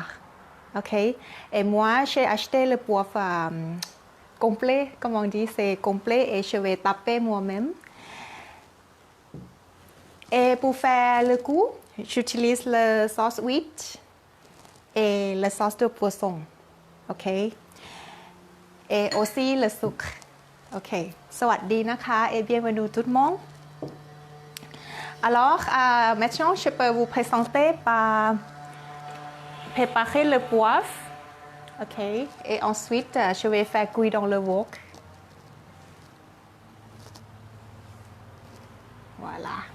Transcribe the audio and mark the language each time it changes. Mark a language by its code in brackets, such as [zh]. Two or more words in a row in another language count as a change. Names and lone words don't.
[fr] Ok, et moi j'ai acheté le poivre complet, comme on dit, c'est complet et je vais taper moi-même. Et pour faire le goût, j'utilise la sauce huile et la sauce de poisson. Ok, et aussi le sucre. Ok, [th] สวัสดีนะคะ [fr] et bienvenue tout le monde. Alors, maintenant, je peux vous présenter par préparer le poivre. Ok, et ensuite, je vais faire cuire dans le wok. Voilà.